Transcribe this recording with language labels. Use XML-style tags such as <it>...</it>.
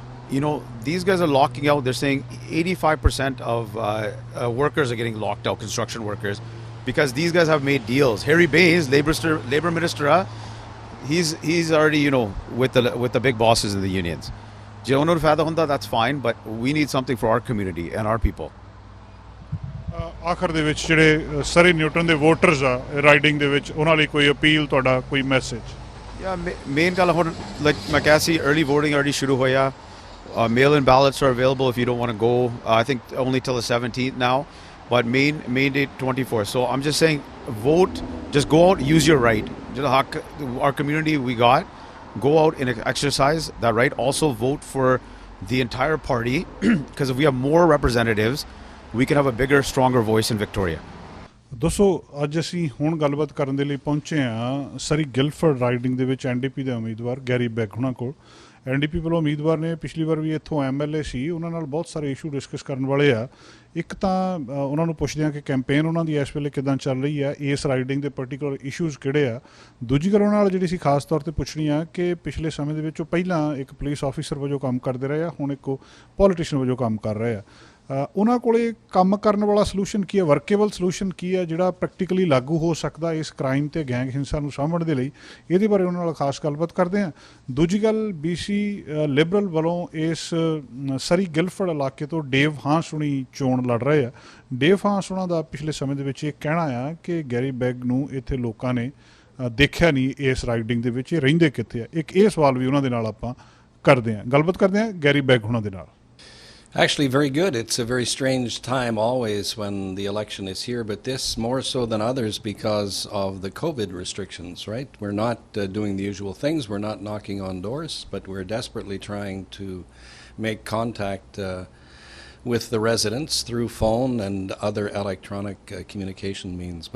<en>You know, these guys are locking out. They're saying 85% of workers are getting locked out, construction workers, because these guys have made deals. Harry Baines, labor minister. He's already, you know, with the big bosses in the unions.</en> <pa>Je onor faida hunda,</pa> <en>that's fine, but we need something for our community and our people.</en> <pa>ਆਖਰ ਦੇ ਵਿੱਚ ਜਿਹੜੇ ਸਰੀ Newton ਦੇ voters ਆ riding ਦੇ ਵਿੱਚ ਉਹਨਾਂ ਲਈ ਕੋਈ ਅਪੀਲ ਤੁਹਾਡਾ ਕੋਈ ਮੈਸੇਜ ਮੇਨ ਗੱਲ ਹੁਣ ਲਾਈਕ ਮੈਂ ਕਿਹਾ ਸੀ</pa> <en>early voting already</en> <pa>ਸ਼ੁਰੂ ਹੋਇਆ</pa> <en>mail-in ballots are available if you don't want to go I think only till the 17th now but main date 24th. So I'm just saying vote, just go out, use your right. Our community we got, go out and exercise that right. Also vote for the entire party because if we have more representatives we can have a bigger stronger voice in Victoria.</en> <pa>ਦੋਸਤੋ ਅੱਜ ਅਸੀਂ ਹੁਣ ਗੱਲਬਾਤ ਕਰਨ ਦੇ ਲਈ ਪਹੁੰਚੇ ਹਾਂ ਸਰੀ ਗਿਲਫਰਡ ਰਾਈਡਿੰਗ ਦੇ ਵਿੱਚ NDP ਦੇ ਉਮੀਦਵਾਰ ਗੈਰੀ ਬੈਗ ਹੁਣਾਂ ਕੋਲ NDP ਵੱਲੋਂ ਉਮੀਦਵਾਰ ਨੇ ਪਿਛਲੀ ਵਾਰ ਵੀ ਇੱਥੋਂ MLA ਸੀ ਉਹਨਾਂ ਨਾਲ ਬਹੁਤ ਸਾਰੇ ਇਸ਼ੂ ਡਿਸਕਸ ਕਰਨ ਵਾਲੇ ਆ ਇੱਕ ਤਾਂ ਉਹਨਾਂ ਨੂੰ ਪੁੱਛਦੇ ਹਾਂ ਕਿ ਕੈਂਪੇਨ ਉਹਨਾਂ ਦੀ ਇਸ ਵੇਲੇ ਕਿੱਦਾਂ ਚੱਲ ਰਹੀ ਹੈ ਇਸ ਰਾਈਡਿੰਗ ਦੇ ਪਰਟੀਕੂਲਰ ਇਸ਼ੂਜ਼ ਕਿਹੜੇ ਆ ਦੂਜੀ ਗੱਲ ਉਹਨਾਂ ਨਾਲ ਜਿਹੜੀ ਸੀ ਖਾਸ ਤੌਰ 'ਤੇ ਪੁੱਛਣੀ ਆ ਕਿ ਪਿਛਲੇ ਸਮੇਂ ਦੇ ਵਿੱਚ ਉਹ ਪਹਿਲਾਂ ਇੱਕ ਪੁਲਿਸ ਆਫੀਸਰ ਵਜੋਂ ਕੰਮ ਕਰਦੇ ਰਹੇ ਆ ਹੁਣ ਇੱਕ ਪੋਲੀਟੀਸ਼ੀਅਨ ਵਜੋਂ ਕੰਮ ਕਰ ਰਹੇ ਆ ਉਹਨਾਂ ਕੋਲੇ ਕੰਮ ਕਰਨ ਵਾਲਾ ਸੋਲੂਸ਼ਨ ਕੀ ਹੈ ਵਰਕੇਬਲ ਸੋਲੂਸ਼ਨ ਕੀ ਹੈ ਜਿਹੜਾ ਪ੍ਰੈਕਟੀਕਲੀ ਲਾਗੂ ਹੋ ਸਕਦਾ ਇਸ ਕ੍ਰਾਈਮ ਤੇ ਗੈਂਗ ਹਿੰਸਾ ਨੂੰ ਸਾਂਭਣ ਦੇ ਲਈ ਇਹਦੇ ਬਾਰੇ ਉਹਨਾਂ ਨਾਲ ਖਾਸ ਗੱਲਬਾਤ ਕਰਦੇ ਹਾਂ ਦੂਜੀ ਗੱਲ BC ਲਿਬਰਲ ਵੱਲੋਂ ਇਸ ਸਰੀ ਗਿਲਫਰਡ ਇਲਾਕੇ ਤੋਂ ਡੇਵ ਹਾਂਸ ਹੁਣੀ ਚੋਣ ਲੜ ਰਹੇ ਆ ਡੇਵ ਹਾਂਸ ਉਹਨਾਂ ਦਾ ਪਿਛਲੇ ਸਮੇਂ ਦੇ ਵਿੱਚ ਇਹ ਕਹਿਣਾ ਆ ਕਿ ਗੈਰੀ ਬੈਗ ਨੂੰ ਇੱਥੇ ਲੋਕਾਂ ਨੇ ਦੇਖਿਆ ਨਹੀਂ ਇਸ ਰਾਈਡਿੰਗ ਦੇ ਵਿੱਚ, ਇਹ ਰਹਿੰਦੇ ਕਿੱਥੇ ਆ। ਇੱਕ ਇਹ ਸਵਾਲ ਵੀ ਉਹਨਾਂ ਦੇ ਨਾਲ ਆਪਾਂ ਕਰਦੇ ਹਾਂ, ਗੱਲਬਾਤ ਕਰਦੇ ਹਾਂ ਗੈਰੀ ਬੈਗ ਹੁਣਾਂ ਦੇ ਨਾਲ।</pa> <en>Actually, very good. It's a very strange time always when the election is here, but this more so than others because of the COVID restrictions, right? We're not doing the usual things. We're not knocking on doors, but we're desperately trying to make contact with the residents through phone and other electronic communication means.</en>